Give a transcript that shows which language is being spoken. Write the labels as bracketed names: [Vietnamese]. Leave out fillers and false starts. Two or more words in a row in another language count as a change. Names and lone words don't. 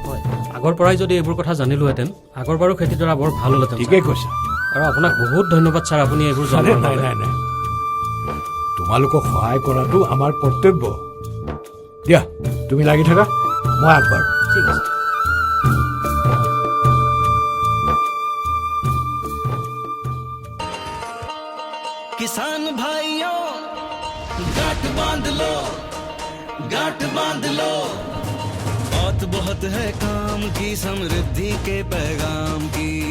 [Assamese] হয়, আগৰ পৰাই যদি এইবোৰ কথা জানিলোহেঁতেন আগৰবাৰো খেতিডৰা বৰ ভাল হ'লহেঁতেন। ঠিকেই কৈছা। আৰু আপোনাক বহুত ধন্যবাদ ছাৰ, আপুনি এইবোৰ নাই জনোৱাৰ নাই বাবে। নাই নাই, তোমালোকক সহায় কৰাটো আমাৰ কৰ্তব্য। দিয়া, তুমি লাগি থাকা, মই আগবাঢ়ো। ঠিক আছে। [Hindi] किसान भाइयों गांठ बांध लो, गांठ बांध लो, बहुत बहुत है काम की, समृद्धि के पैगाम की।